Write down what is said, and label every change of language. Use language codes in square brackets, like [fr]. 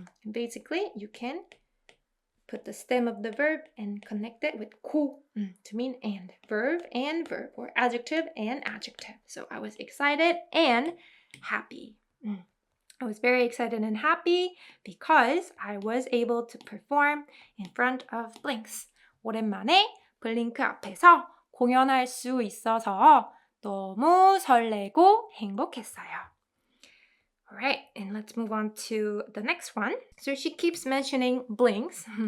[en] Basically, you can put the stem of the verb and connect it with 고 to mean and. Verb and verb, or adjective and adjective. So I was excited and happy. I was very excited and happy because I was able to perform in front of blinks. [ko] 오랜만에 블링크 앞에서 공연할 수 있어서 너무 설레고 행복했어요. [en] Alright, and let's move on to the next one. So she keeps mentioning blinks.